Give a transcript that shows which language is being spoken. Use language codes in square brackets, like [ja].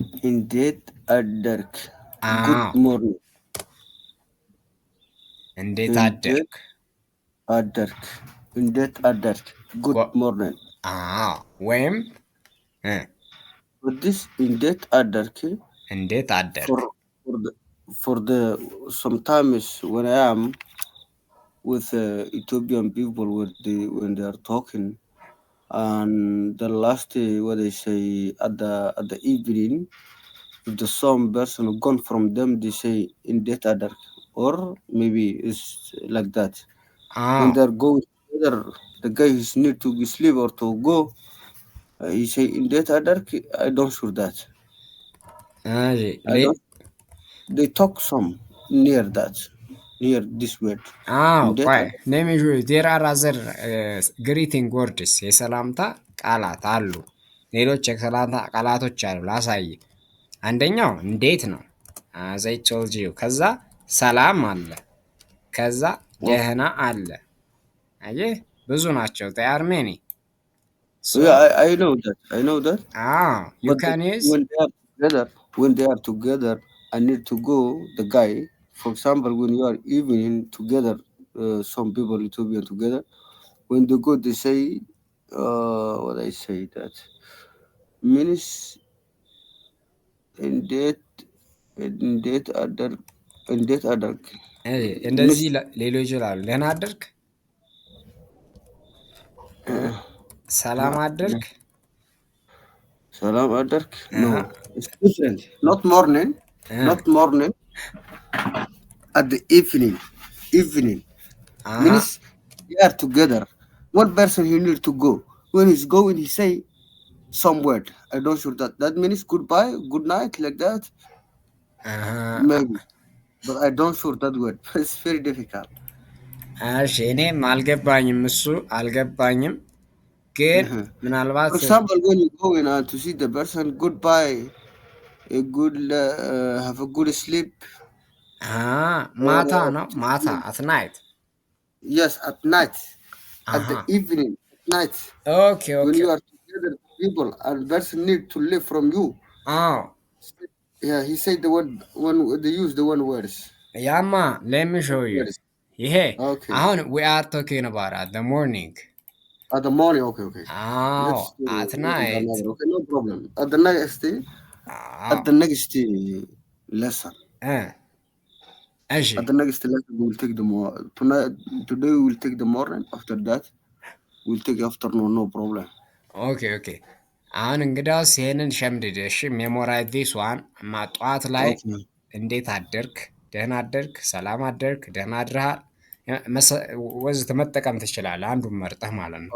[am] እንዴት አደርክ? [en] ጉድ ሞርኒንግ። [am] እንዴት አደርክ? አደርክ እንዴት አደርክ? [en] ጉድ ሞርኒንግ። [am] ወይም [en] this [am] እንዴት አደርክ? እንዴት አደርክ [en] for the sometimes when I am with Ethiopian people when they are talking and the last what they say at the evening, if the some person gone from them they say indet adark, or maybe it's like that. When they're going together, the guy is need to sleep or to go, he say indet adark. I don't sure that. They talk some near that, near this word. there are other greeting words [am] የሰላምታ ቃላት አሉ። ሌሎች የሰላምታ ቃላቶች አሉ። ላሳይ። አንደኛው እንዴት ነው [en] as I told you። [am] ከዛ ሰላም አለ። ከዛ ደህና አለ። አየህ ብዙ ናቸው። [en] they are many. So yeah, I know that. You can use when they are together. I need to go the guy. For example, when you are evening together, some people Ethiopian together. when they go, they say, what I say that means [am] እንዴት እንዴት አደርግ እንዴት አደርግ እንደዚህ ሌሎ ይችላሉ። ደህና አደርግ፣ ሰላም አደርግ፣ ሰላም አደርግ። [en] No, it's different. Not morning, not morning. At the evening, evening means they are together. One person he need to go. When he's going, he say some word. I don't sure that means goodbye, good night, like that. Maybe, but I don't sure that word. It's very difficult. [am] እሺ እኔም አልገባኝም፣ እሱ አልገባኝም። ግን ምናልባት [en] For example, when you go in to see the person, goodbye, a good have a good sleep. [am] ማታ ነው ማታ [en] at night. Yes, at night, at the evening, at night. Okay, When you okay. are together, people, and person need to live from you. Oh, Yeah, he said the word when they use the one words. Yama, let me show you. Words. Yeah, Okay. we are talking about at the morning. At the morning, okay, okay. Oh, at night. Okay, no problem. At the next day, at the next lesson. At the next lesson, we will take the tonight. Today, we will take the morning. After that, we'll take afternoon. No problem. Okay, okay. [am] አሁን እንግዳውስ ይሄንን ሸምድድ። እሺ [en] ሜሞራይዝ ዲስ ዋን። [am] ጠዋት ላይ እንዴት አደርክ፣ ደህና አደርክ፣ ሰላም አደርክ፣ ደህና አድረሃል ወዘተ መጠቀም ትችላለህ። አንዱን መርጠህ ማለት ነው።